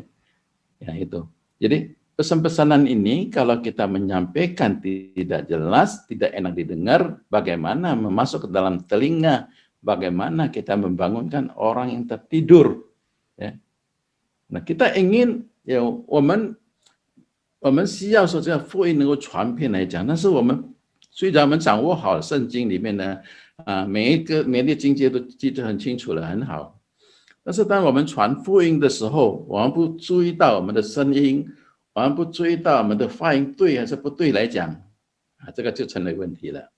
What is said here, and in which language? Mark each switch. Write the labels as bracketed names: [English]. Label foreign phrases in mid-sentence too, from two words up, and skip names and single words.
[Indonesian] Ya itu. Jadi pesan-pesanan ini kalau kita menyampaikan tidak jelas, tidak enak didengar, bagaimana masuk ke dalam telinga, bagaimana kita membangunkan orang yang tertidur, ya. Nah, kita ingin, ya, [Chinese] 我们需要说这个福音能够传遍来讲，但是虽然我们掌握好圣经里面呢，每一个经节都记得很清楚了，很好。但是当我们传福音的时候，我们不注意到我们的声音，我们不注意到我们的发音对还是不对来讲，这个就成了问题了。